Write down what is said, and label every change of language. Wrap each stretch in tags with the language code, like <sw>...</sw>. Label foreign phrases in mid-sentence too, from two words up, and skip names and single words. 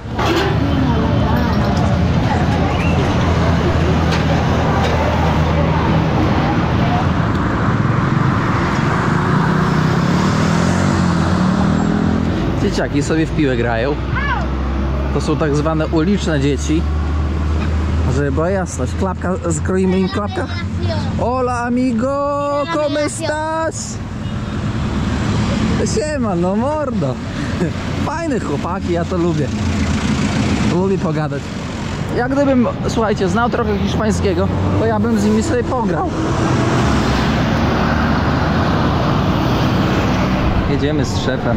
<pl>Dzieciaki sobie w piłę grają. To są tak zwane uliczne dzieci. Żeby była jasność. Klapka, skroimy im klapka.</pl> <es>Hola amigo, ¿cómo estás?</es> <pl>Siema, no mordo. Fajne chłopaki, ja to lubię. Lubię pogadać. Jak gdybym, słuchajcie, znał trochę hiszpańskiego, to ja bym z nimi sobie pograł. Jedziemy z szefem.</pl>